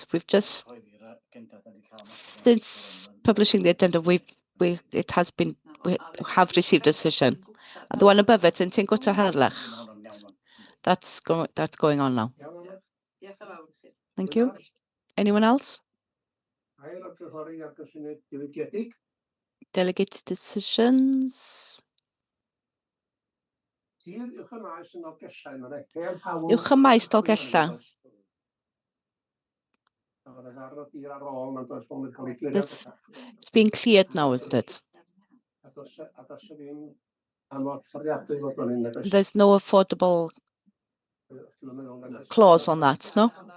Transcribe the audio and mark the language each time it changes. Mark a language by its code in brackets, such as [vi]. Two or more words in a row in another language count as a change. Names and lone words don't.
[en] We've just, since publishing the agenda, we have received a decision. And the one above it in Tingo Harlech. That's going on now. Thank you. Anyone else? Delegated decisions. Uwch y maes Dolgella. It's being cleared now, isn't it? There's no affordable clause on that, no?